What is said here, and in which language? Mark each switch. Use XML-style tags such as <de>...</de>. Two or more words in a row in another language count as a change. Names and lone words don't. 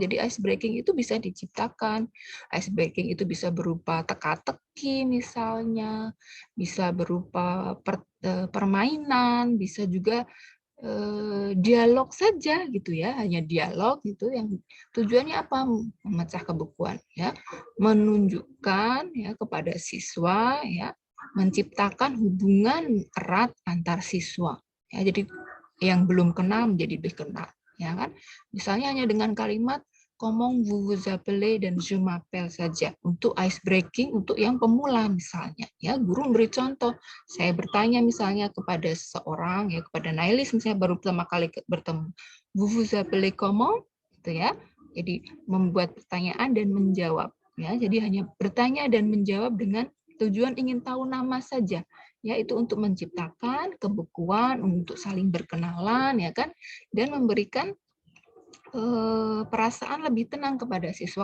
<id>Jadi</id> <en>ice breaking</en> <id>itu bisa diciptakan.</id> <en>Ice breaking</en> <id>itu bisa berupa teka-teki misalnya, bisa berupa permainan, bisa juga dialog saja gitu, ya, hanya dialog gitu, yang tujuannya apa? Memecah kebekuan, ya, menunjukkan, ya, kepada siswa, ya, menciptakan hubungan erat antar siswa, ya. Jadi yang belum kenal menjadi lebih kenal, ya kan? Misalnya hanya dengan kalimat</id> <fr>comment vous appelez</fr> <id>dan</id> <fr>je m'appelle</fr> <id>saja untuk</id> <en>ice breaking</en> <id>untuk yang pemula misalnya, ya. Guru beri contoh, saya bertanya misalnya kepada seseorang, ya, kepada Nailis misalnya baru pertama kali bertemu,</id> <fr>vous appelez comment,</fr> <id>gitu, ya. Jadi membuat pertanyaan dan menjawab, ya. Jadi hanya bertanya dan menjawab dengan tujuan ingin tahu nama saja, ya, itu untuk menciptakan kebekuan, untuk saling berkenalan, ya kan, dan memberikan perasaan lebih tenang kepada siswa.</id>